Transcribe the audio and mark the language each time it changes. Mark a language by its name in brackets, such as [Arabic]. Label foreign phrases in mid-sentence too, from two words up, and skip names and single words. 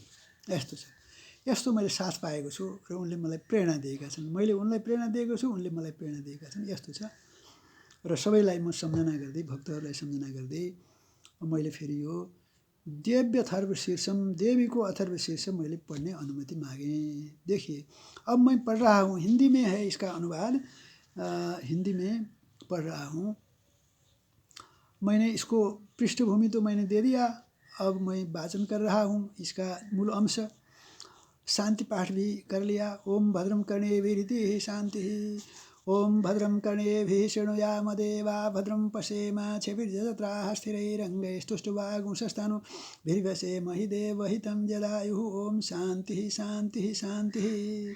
[Nepali] यस्तो छ। यस्तो मैले साथ पाएको छु र उनले मलाई प्रेरणा दिएका छन्। मैले उनलाई प्रेरणा दिएको छु, उनले मलाई प्रेरणा दिएका छन्। यस्तो छ। र सबैलाई म सम्झना गर्दै, भक्तहरूलाई सम्झना गर्दै मैले फेरि यो दिव्य अथर्व शीर्षम, देवी को अथर्व शीर्षम मैले [Hindi] पढ़ने अनुमति मांगे। देखिए, अब मैं पढ़ रहा हूँ, हिंदी में है इसका अनुवाद, हिंदी में पढ़ रहा हूँ। मैंने इसको पृष्ठभूमि तो मैंने दे दिया, अब मैं वाचन कर रहा हूँ इसका मूल अंश। शांति पाठ भी कर लिया। [Sanskrit] ओम भद्रम कर्णेभिः शांति। ओम भद्रम कर्णेभिः शृणुयाम देवा भद्रम पश्येमाक्षभिर्यजत्राः स्थिरैरङ्गैस्तुष्टुवागुंसस्तनूभिर्व्यसेम हि देवहितं जदायुः। ओम शांति शांति शांति।